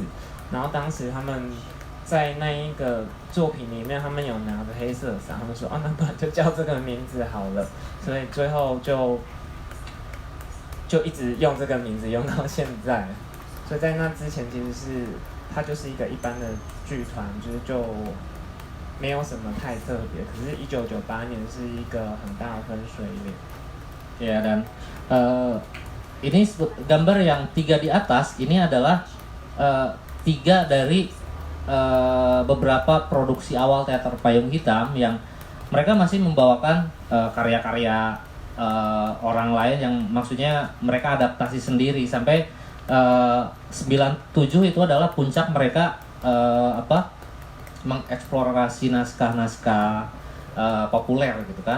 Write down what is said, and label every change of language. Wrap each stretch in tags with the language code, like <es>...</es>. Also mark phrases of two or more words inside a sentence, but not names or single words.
<zh>然后当时他们在那一个作品里面，他们有拿着黑色伞，他们说那不然就叫这个名字好了，所以最后就一直用这个名字用到现在。所以在那之前其实是它就是一个一般的剧团，就没有什么太特别。可是1998年是一个很大的分水岭。</zh> <id>Ya, dan ini gambar yang 3 di atas ini adalah 3 dari beberapa produksi awal teater payung hitam yang mereka masih membawakan karya-karya orang lain yang maksudnya mereka adaptasi sendiri sampai 97 itu adalah puncak mereka mengeksplorasi naskah-naskah populer gitu kan.</id>